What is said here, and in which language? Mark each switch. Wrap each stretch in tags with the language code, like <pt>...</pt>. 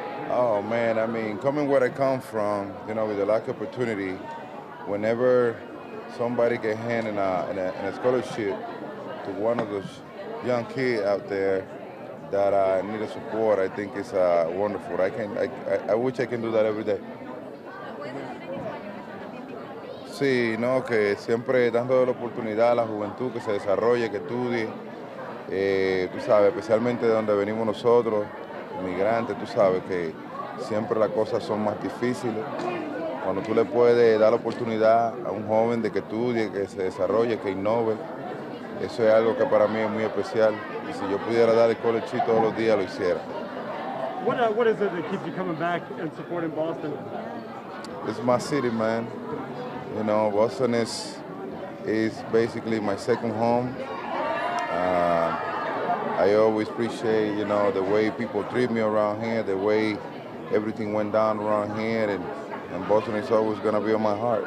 <en>Oh man, I mean, coming where I come from, you know, with a lack of opportunity, whenever somebody can hand in a scholarship to one of those young kids out there that need a support, I think it's wonderful. I wish I can do that every day.</en> <es>Sí, no, que siempre dando la oportunidad a la juventud que se desarrolle, que estudie, tú sabes, especialmente de donde venimos nosotros, inmigrantes, tú sabes que siempre las cosas son más difíciles. Cuando tú le puedes dar la oportunidad a un joven de que estudie, que se desarrolle, que innove, eso es algo que para mí es muy especial. Y si yo pudiera dar el college todos los días, lo hiciera.</es> <en>What is it that keeps you coming back and supporting Boston? It's my city, man. You know, Boston is basically my second home. I always appreciate, the way people treat me around here, the way everything went down around here, and Boston is always going to be on my heart.</en>